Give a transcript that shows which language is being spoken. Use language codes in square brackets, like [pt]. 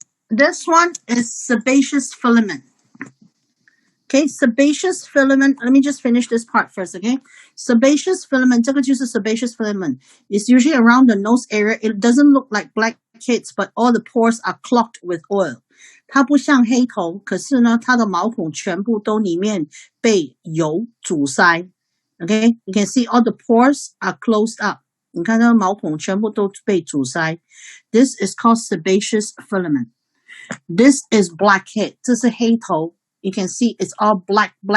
[en] This one is sebaceous filament. Okay, sebaceous filament. Let me just finish this part first, okay? Sebaceous filament, [zh] 这个就是 [en] sebaceous filament. It's usually around the nose area. It doesn't look like blackheads, but all the pores are clogged with oil. [zh] 它不像黑头，可是呢，它的毛孔全部都里面被油阻塞。 [en] Okay, you can see all the pores are closed up. [zh] 你看它的毛孔全部都被阻塞。 [en] This is called sebaceous filament. This is blackhead. [zh] 这是黑头。 [en] You can see it's all black.